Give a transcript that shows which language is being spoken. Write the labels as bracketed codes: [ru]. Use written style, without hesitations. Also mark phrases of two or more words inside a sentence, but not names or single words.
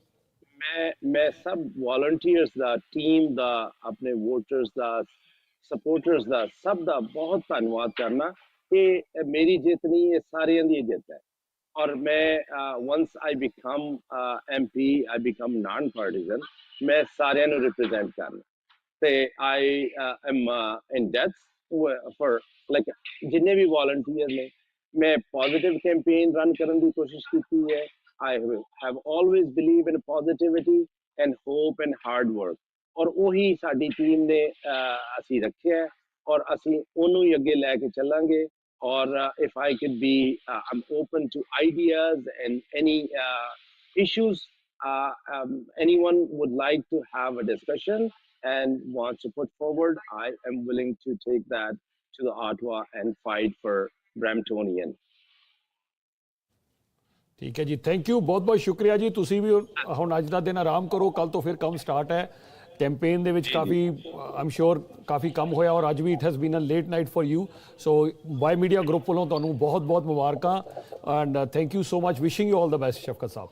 [pa] ਮੈਂ ਸਭ ਵॉलंटियर्स ਦਾ, ਟੀਮ ਦਾ, ਆਪਣੇ ਵੋਟਰਸ ਦਾ, ਸਪੋਰਟਰਸ ਦਾ, ਸਭ ਦਾ ਬਹੁਤ ਧੰਨਵਾਦ ਕਰਨਾ ਕਿ ਮੇਰੀ ਜਿੱਤ ਨਹੀਂ, ਇਹ ਸਾਰਿਆਂ ਦੀ ਜਿੱਤ ਹੈ। ਔਰ ਮੈਂ [en] once I become MP, I become non-partisan, [pa] ਮੈਂ ਸਾਰਿਆਂ ਨੂੰ ਰਿਪਰੈਜ਼ੈਂਟ ਕਰਨਾ ਤੇ [en] I am in debt for like [pa] ਜਿੰਨੇ ਵੀ ਵॉलंटियर ਨੇ। ਮੈਂ ਪੋਜ਼ਿਟਿਵ ਕੈਂਪੇਨ ਰਨ ਕਰਨ ਦੀ ਕੋਸ਼ਿਸ਼ ਕੀਤੀ ਹੈ। [en] I have always believed in positivity and hope and hard work, [pa] ਔਰ ਉਹੀ ਸਾਡੀ ਟੀਮ ਨੇ ਅਸੀਂ ਰੱਖਿਆ ਔਰ ਅਸੀਂ ਉਹਨੂੰ ਹੀ ਅੱਗੇ ਲੈ ਕੇ ਚੱਲਾਂਗੇ। [en] ਔਰ if I could be I'm open to ideas and any issues anyone would like to have a discussion and wants to put forward, I am willing to take that to the Ottawa and fight for Bramptonian. [pa] ਠੀਕ ਹੈ ਜੀ, [en] thank you, [pa] ਬਹੁਤ ਬਹੁਤ ਸ਼ੁਕਰੀਆ ਜੀ। ਤੁਸੀਂ ਵੀ ਹੁਣ ਅੱਜ ਦਾ ਦਿਨ ਆਰਾਮ ਕਰੋ, ਕੱਲ ਤੋਂ ਫਿਰ ਕੰਮ ਸਟਾਰਟ ਹੈ। ਕੈਂਪੇਨ ਦੇ ਵਿੱਚ ਕਾਫੀ ਆਮ ਸ਼ੋਰ ਕਾਫੀ ਕੰਮ ਹੋਇਆ ਔਰ ਅੱਜ ਵੀ [en] it has been a late night for you. [pa] ਸੋ ਵਾਈ ਮੀਡੀਆ ਗਰੁੱਪ ਵੱਲੋਂ ਤੁਹਾਨੂੰ ਬਹੁਤ ਬਹੁਤ ਮੁਬਾਰਕਾਂ [en] and thank you so much, wishing you all the best [pa] ਸ਼ਫਕਤ ਸਾਹਿਬ।